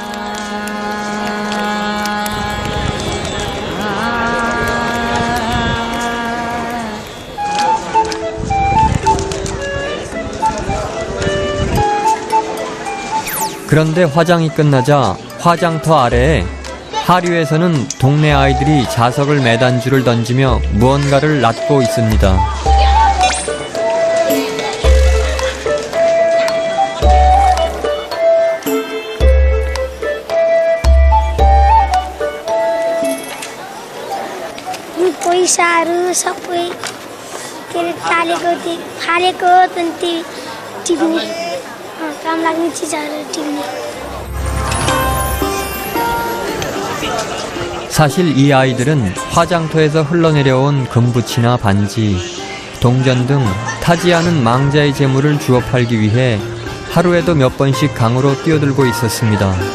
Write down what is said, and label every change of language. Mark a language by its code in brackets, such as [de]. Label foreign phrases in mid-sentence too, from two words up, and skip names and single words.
[ko] 그런데 화장이 끝나자 화장터 아래에 하류에서는 동네 아이들이 자석을 매단 줄을 던지며 무언가를 낫고 있습니다. [ne] पैसाहरू सबै के अरे फालेको टिप्ने काम लाग्ने चिजहरू टिप्ने. [ko] 사실 이 아이들은 화장터에서 흘러내려온 금붙이나 반지, 동전 등 타지 않은 망자의 재물을 주워 팔기 위해 하루에도 몇 번씩 강으로 뛰어들고 있었습니다.